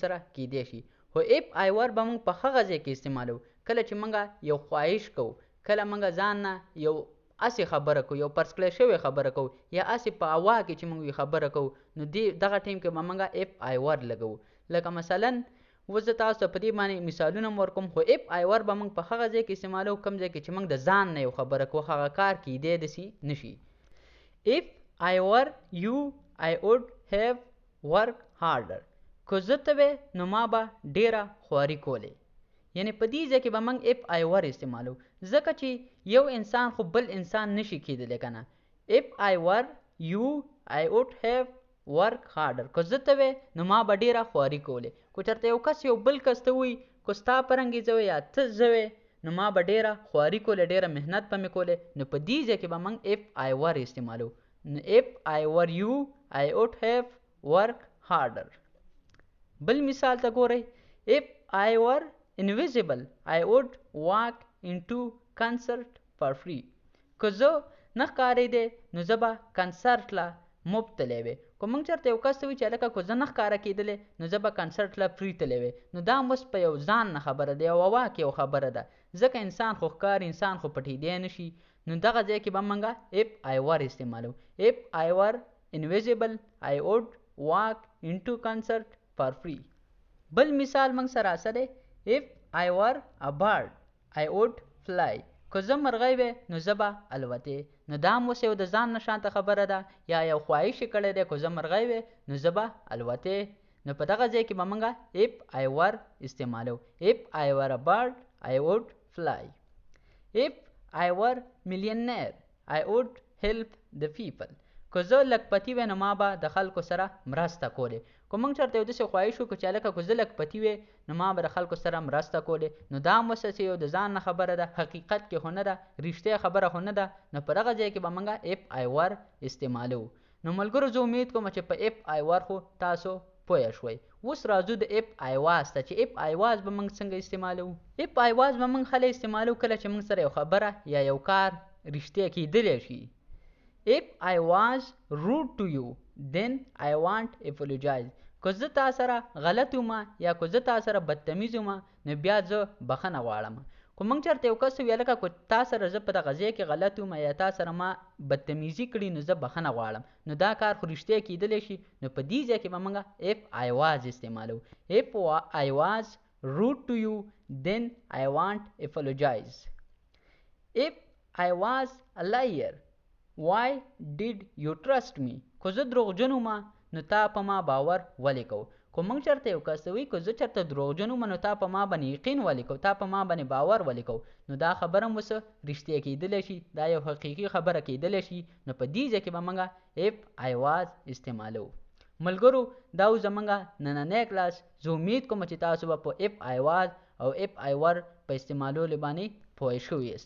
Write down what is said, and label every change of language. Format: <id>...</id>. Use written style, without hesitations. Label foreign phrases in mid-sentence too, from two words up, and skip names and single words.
<ps>سره کیدی شي خو</ps> <en>if I were</en> <ps>به موږ په هغه ځای کې استعمالو کله چې موږ یو خواهش کوو کله موږ ځان نه یو اسې خبره کوو یو پرسکلی شوې خبره کوو یا اسې په هوا کې چې موږ خبره کوو نو دغه ټیم کې به موږ اف</ps> <en>I were</en> <ps>لګوو لکه مثلا اوس زه تاسو ته په دې باندې مثالونه ورکوم خو</ps> <en>if I were</en> <ps>به موږ په هغه ځای کې استعمالو کوم ځای کې چې موږ د ځان نه یو خبره کوو هغه کار کیدی داسې نشي</ps> <en>if I were you I would have worked harder</en> <ps>که زه ته وې نو ما به ډیره خواري کولې یعنی په دې ځای کې به موږ</ps> <en>if I were</en> <ps>استعمالو ځکه چې یو انسان خو بل انسان نشي کیدلی که نه</ps> <en>if I were you I would have worked harder</en> <ps>که زه ته وې نو ما به ډیره خواري کولې که چېرته یو کس یو بل کس ته وایي که ستا په رنګې زه یا ته زه وې نو ما به ډیره خواري کولې ډیره محنت به مې کولې نو په دې ځای کې به موږ</ps> <en>if I were</en> <ps>استعمالو</ps> <en>if I were you I would have worked harder</en> <ps>بل مثال ته ګورئ</ps> <en>if I were invisible I would walk into concert for free</en> <ps>که زه نه ښکارېدی نو زه به کنسرټ له مفت تللی وې که موږ چېرته یو کس ته وایي چې هلکه که زه نه ښکاره کېدلی نو زه به کنسرټ له فري تللی وې نو دا هم اوس په یو ځان نه خبره ده یو هوا کې یو خبره ده ځکه انسان خو ښکار انسان خو پټېدی نه شي نو دغه ځای کې به موږ</ps> <en>if I were</en> <ps>استعمالو اف آی ور</ps> <en>invisible I would walk into concert for free</en> <ps>بل مثال موږ سره دی</ps> <en>if I were a bird I would fly</en> <ps>که زه مرغۍ وې نو زه به الوتې نو دا هم اوس یو د ځان نه شانته خبره ده یا یو خواهش یې کړی دی که زه مرغۍ وې نو زه به الوتې نو په دغه ځای کې به موږ</ps> <en>if I were</en> <ps>استعمالو</ps> <en>if I were a bird I would fly if I were millionaire I would help the people</en> <ps>که زه لکپتي وې نو ما به د خلکو سره مرسته کولې که موږ چېرته یو داسې خواهش وکړو چې هلکه که زه لکپتي وې نو ما به د خلکو سره مرسته کولې نو دا هم اوس یو د ځان نه خبره ده حقیقت کې خو نه ده رښتیا خبره خو نه ده نو په دغه ځای کې به موږ</ps> <en>if I were</en> <ps>استعمالو نو ملګرو زه امید کوم چې په</ps> <en>if I were</en> <ps>خو تاسو پوه شوئ اوس راځو د</ps> <en>if I was</en> <ps>ته چې</ps> <en>if I was</en> <ps>به موږ څنګه استعمالو</ps> <en>if I was</en> <ps>به موږ هله استعمالو کله چې موږ سره یو خبره یا یو کار رښتیا کیدلی شي</ps> <en>If I was rude to you, then I want apologize.</en> <ps>که زه تا سره غلط وم یا که زه تا سره بدتمیز وم نو بیا زه بخښنه غواړم که موږ چېرته یو کس ووایي هلکه که تا سره زه په دغه ځای کې غلط وم یا تا سره ما بدتمیزي کړي نو زه بخښنه غواړم نو دا کار خو رښتیا کیدلی شي نو په دې ځای کې به موږ</ps> <en>if I was</en> <ps>استعمالو</ps> <en>if I was rude to you then I want apologize if I was a liar Why did you trust me</en> <ps>که زه دروغجن وم نو تا په ما باور ولې کو که موږ چېرته یو کس ته وایي که زه چېرته دروغجن وم نو تا په ما باندې یقین ولې کو تا په ما باندې باور ولې کو نو دا خبره هم اوس رښتیا کیدلی شي دا یو حقیقي خبره کیدلی شي نو په دې ځای کې به موږ</ps> <en>if I was</en> <ps>استعمالو ملګرو دا و زموږ نننی کلاس زه امید کوم چې تاسو به په</ps> <en>if I was</en> <ps>او</ps> <en>if I were</en> <ps>په استعمالولو باندې پوه شوي یاست</ps>